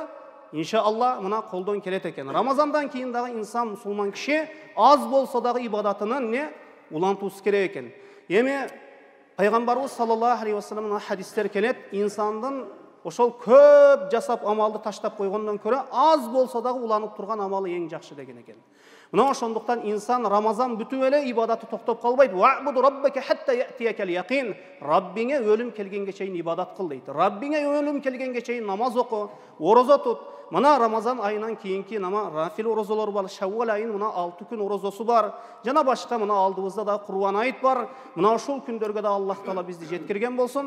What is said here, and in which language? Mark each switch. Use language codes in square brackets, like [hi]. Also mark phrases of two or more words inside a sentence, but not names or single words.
[ky] Иншалла мына колдон келет экен. Рамазандан кийин дагы инсан, мусулман киши аз болсо дагы ибадатынын не улантуусу керек экен. Эми Пайгамбарыбыз [ar] صلى الله عليه [ky] ва салламдын хадистер келет, инсандын ошол көп жасап амалды таштап койгондон көрө аз болсо дагы уланып турган амалы эң жакшы деген экен. Мына ошондуктан инсан Рамазан бүтүп эле ибадаты токтоп калбайт. [ar] واعبد ربك حتى يأتيك اليقين. [ky] Rabbиңе өлүм келгенге чейин ибадат кыл дейт. Rabbиңе өлүм келгенге чейин намаз оку, орозо тут. Мына Рамазан айынан кийинки нама Рафил орозолор бар, Шаввал айынын мына 6 күн орозосу бар. Жана башка мына алдыбызда да Курбан айт бар. Мына ушул күндөргө да Аллах Таала бизди жеткирген болсун.